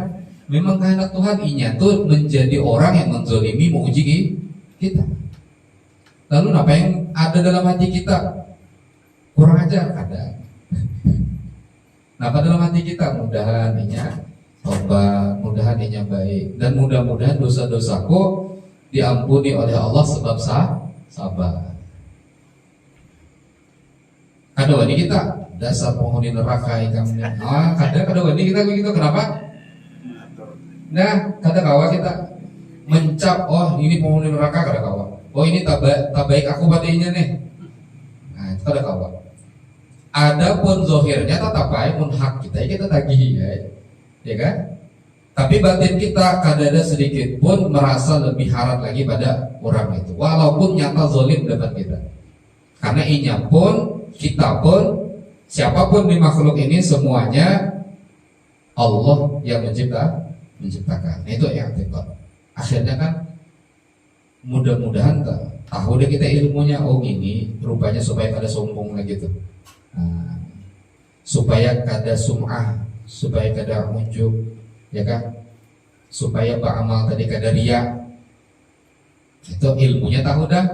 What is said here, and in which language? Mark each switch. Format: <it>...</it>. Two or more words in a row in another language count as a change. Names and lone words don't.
<id>Memang kehendak Tuhan inya tuh menjadi orang yang menzalimi, menguji kita. Lalu apa yang ada dalam hati kita? Kurang ajar ada. Apa dalam hati kita? Mudahan inya tobat, mudahan inya baik, dan mudah-mudahan dosa-dosaku diampuni oleh Allah sebab sabar.</id> <bjn>Kada wani kita dasar penghuni neraka ikam. Kada wani kita begitu. Kenapa? Nah, kada kawa kita mencap, oh ini penghuni neraka, kada kawa.</bjn> <id>Oh ini tak baik aku padanya nih.</id> <bjn>Nah, itu kada kawa.</bjn> <id>Adapun zohirnya tetap baik,</id> <bjn>mun hak kita tagih ya kan?</bjn> <id>Tapi batin kita kadang sedikit pun merasa lebih harap lagi pada orang itu, walaupun nyata zolim depan kita. Karena inya pun, kita pun, siapapun di makhluk ini semuanya Allah yang menciptakan. Nah, itu yang tekor. Akhirnya kan mudah-mudahan tahu deh kita ilmunya, oh gini rupanya supaya kada sombong lagi tuh. Nah, supaya kada sum'ah, supaya kada unjuk, ya kan, supaya beramal tadi kada riya. Itu ilmunya tahu dah.</id>